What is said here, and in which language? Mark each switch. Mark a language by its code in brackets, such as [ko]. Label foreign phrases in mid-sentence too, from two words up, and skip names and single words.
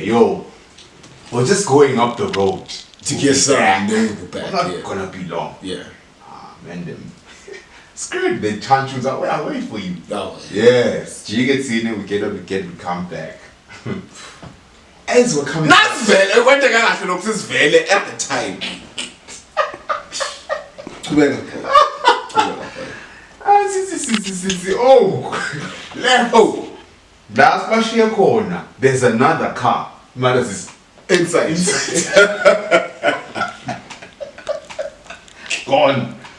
[en] Yo, we're just going up the road To get some, back. then we'll go back. Not Yeah. gonna be long." Yeah. Man, them screwed the tantrums. I'll wait for you. Oh, Yes, G gets in, we come back. As we're coming [ss] Not vele, kwenta kahle nokuthi sivele [en] at the time. [ss] Oh, left. Oh, that's where she corner. There's another car. Mother is Inside. gone.